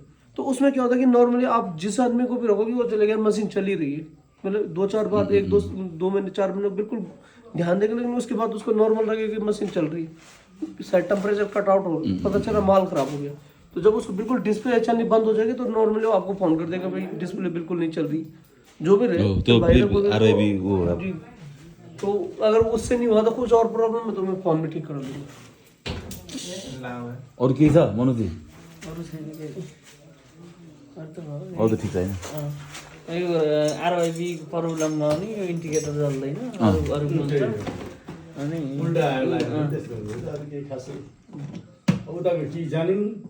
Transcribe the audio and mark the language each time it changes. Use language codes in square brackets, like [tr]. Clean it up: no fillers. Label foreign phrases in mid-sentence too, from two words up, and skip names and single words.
[hi] तो उसमें क्या होता है कि नॉर्मली आप जिस आदमी को भी रखोगे वो चलेगा, मशीन चल ही रही है, मतलब 2-4 बार 1-2 महीने 4 महीने बिल्कुल ध्यान देगा, लेकिन उसके बाद उसको नॉर्मल लगेगा कि मशीन चल रही है, शायद [en] temperature cut out [hi] हो, पता चला माल खराब हो गया। तो जब उसको बिल्कुल डिस्प्ले चलनी बंद हो जाएगी तो नॉर्मली वो आपको फोन कर देगा, भाई डिस्प्ले बिल्कुल नहीं चल रही, जो भी रहे तो RYB वो जी। तो अगर उससे नहीं हुआ तो कुछ और प्रॉब्लम है तो मैं फोन में ठीक करा दूंगा। [ne] और के छ मनोज जी? अरू छैन केही अरू त भयो अरू त ठिक छैन यो [en] RYB problem [ne] भयो नि यो इन्डिकेटर चल्दैन अरू हुन्छ अनि उल्टा आयो त्यसले हुन्छ अरू केही खासै उताको कि जानिन्